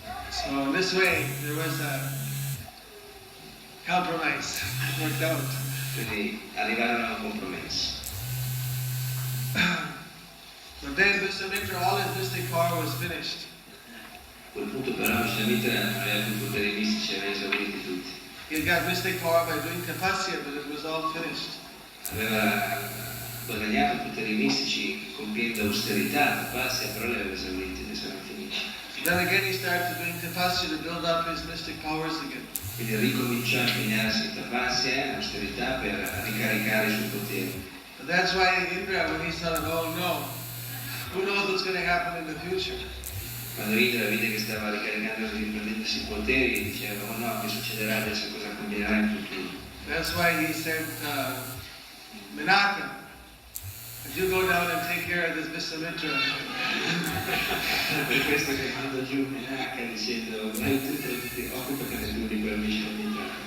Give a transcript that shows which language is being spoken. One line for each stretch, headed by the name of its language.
English: So in this way, there was a compromise worked out.
Italian: Quindi arrivarono a un compromesso.
English: But then Visvamitra, all his mystic power was finished.
Italian: A quel punto però Visvamitra aveva più poteri mistici, aveva esauriti tutti.
English: He got mystic power by doing tapasya, but it was all finished.
Italian: Aveva guadagnato poteri mistici compiendo austerità, tapasya, però li aveva esauriti, adesso erano finiti.
English: Then again he started doing tapasya to build up his mystic powers again.
Italian: Quindi ricominciò a impegnarsi in tapasya, austerità, per ricaricare i suoi poteri.
English: But that's why Indra, when he said, oh no, who knows what's going to happen in the future?
Italian: Quando Indra vide che stava ricaricando e riprendendosi i poteri, diceva, oh no, che succederà adesso, cosa combierà in futuro?
English: That's why he said, Menaka, if you go down and take care of this Visvamitra.
Italian: Per questo che manda giù Menaka dicendo, occupati tu di quel Visvamitra.